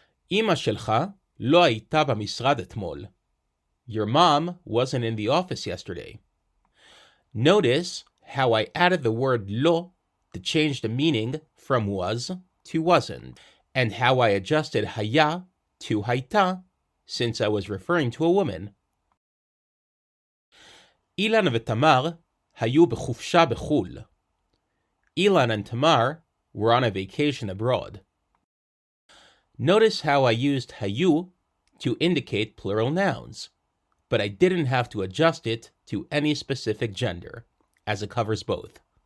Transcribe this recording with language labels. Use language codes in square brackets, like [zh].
[he] Ima shelcha lo הייתה במשרד אתמול. [en] Your mom wasn't in the office yesterday. Notice how I added the word lo to change the meaning from was to wasn't, and how I adjusted haya to haita since I was referring to a woman. [he] אילן ותמר היו בחופשה בחו"ל. [en] Ilan and Tamar were on a vacation abroad. Notice how I used hayu to indicate plural nouns, but I didn't have to adjust it to any specific gender, as it covers both.